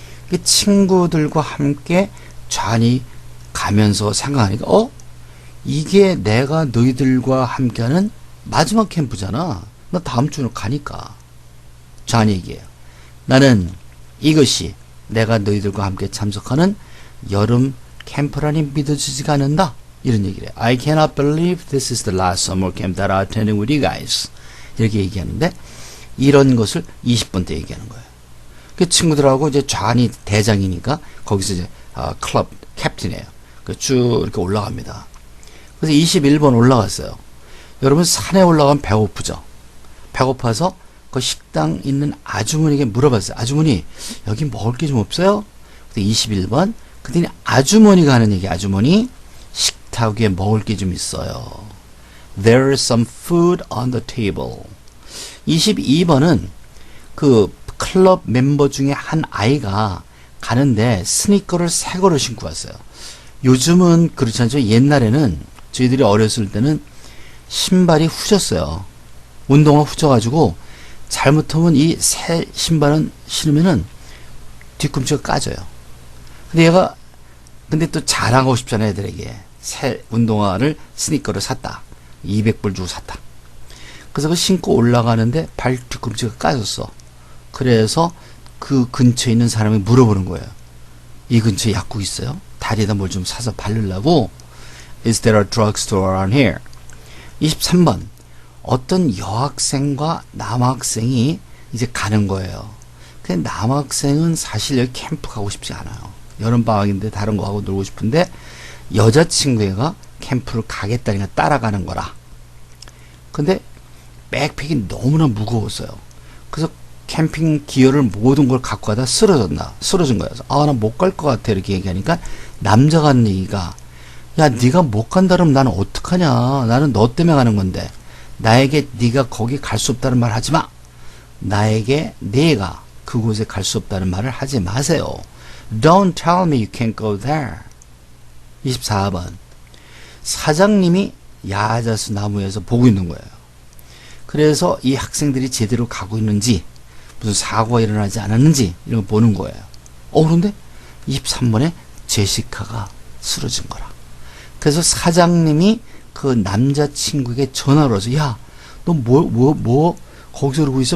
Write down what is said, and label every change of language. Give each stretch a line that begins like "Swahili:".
Korean: 그 친구들과 함께 좌니 가면서 생각하니까 이게 내가 너희들과 함께하는 마지막 캠프잖아. 나 다음 주로 가니까. 좌니 얘기해요. 나는 이것이 내가 너희들과 함께 참석하는 여름 캠프라니 믿어지지가 않는다. 이런 얘기를 해요.
English: I cannot believe this is the last summer camp that I'm attending with you guys.
Korean: 이렇게 얘기하는데 이런 것을 20번 때 얘기하는 거예요. 그 친구들하고 이제 좌니 대장이니까 거기서 이제 클럽 캡틴이에요. 쭉 이렇게 올라갑니다. 그래서 21번 올라갔어요. 여러분 산에 올라가면 배고프죠. 배고파서 그 식당 있는 아주머니에게 물어봤어요. 아주머니 여기 먹을 게 좀 없어요? 근데 21번 그랬더니 아주머니가 하는 얘기. 아주머니 식탁 위에 먹을 게 좀 있어요.
English: There is some food on the table.
Korean: 22번은 그 클럽 멤버 중에 한 아이가 가는데 스니커를 새 거를 신고 왔어요. 요즘은 그렇지 않죠. 옛날에는 저희들이 어렸을 때는 신발이 후졌어요. 운동화 후져가지고 잘못하면 이 새 신발은 신으면은 뒤꿈치가 까져요. 근데 얘가 또 자랑하고 싶잖아요. 애들에게 새 운동화를 스니커를 샀다. 200불 주고 샀다. 그래서 그 신고 올라가는데 발 뒤꿈치가 까졌어. 그래서 그 근처에 있는 사람이 물어보는 거예요. 이 근처에 약국 있어요? 다리에다 뭘 좀 사서 바르려고.
English: Is there a drugstore around here?
Korean: 23번. 어떤 여학생과 남학생이 이제 가는 거예요. 근데 남학생은 사실 여기 캠프 가고 싶지 않아요. 여름방학인데 다른 거 하고 놀고 싶은데 여자친구가 캠프를 가겠다니까 따라가는 거라. 근데 백팩이 너무나 무거웠어요. 그래서 캠핑 기어를 모든 걸 갖고 가다 쓰러진 거예요. 나 못 갈 것 같아 이렇게 얘기하니까 남자가 하는 얘기가 야 네가 못 간다 그러면 나는 어떡하냐. 나는 너 때문에 가는 건데 나에게 네가 거기 갈 수 없다는 말 하지 마. 나에게 네가 그곳에 갈 수 없다는 말을 하지 마세요.
English: Don't tell me you can't go there.
Korean: 24번. 사장님이 야자수 나무에서 보고 있는 거예요. 그래서 이 학생들이 제대로 가고 있는지, 무슨 사고가 일어나지 않았는지 이런 거 보는 거예요. 그런데 23번에 제시카가 쓰러진 거라. 그래서 사장님이 그 남자친구에게 전화를 해서, 야, 너 거기서 그러고 있어?